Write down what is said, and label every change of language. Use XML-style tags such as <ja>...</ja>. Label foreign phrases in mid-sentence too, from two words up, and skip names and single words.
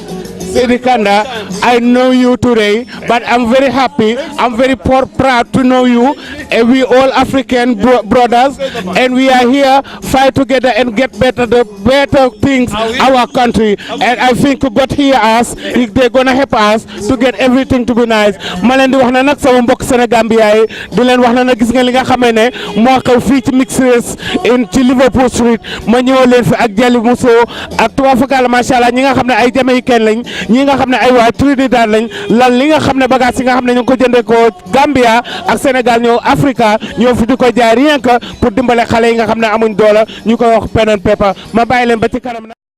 <en>Saidi Kanda, I know you today, but I'm very happy. I'm very proud to know you. And we all African brothers, and we are here fight together and get better things our country. And I think God hear us. They're gonna help us to get everything to be nice.</en> <wo>Malen di wax na nak sama mbokk Sénégambia yi di leen wax na nag gis nga li nga xamee ne moo xew fii ci</wo> <en>mix race</en> <wo>ci Liverpool Street ma ñëw leen fi ak Jali Muso ak tuba fakala</wo> <ar>ما شاء الله</ar> <wo>ñi nga xam ne ay Jamaïcain lañ ñi nga xam ne ay waa Trinidad lañ lan li nga xam ne bagage yi nga xam ne ñu ngi ko jëndee ko Gambia ak Sénégal ñëw Africa ñëw fi di ko jaay</wo> <fr>rien que pour</fr> <wo>dimbale xale yi nga xam ne amuñ doole ñu koy wax</wo> <en>pen and paper</en> <wo>ma bàyyi leen ba ci kanam.</wo>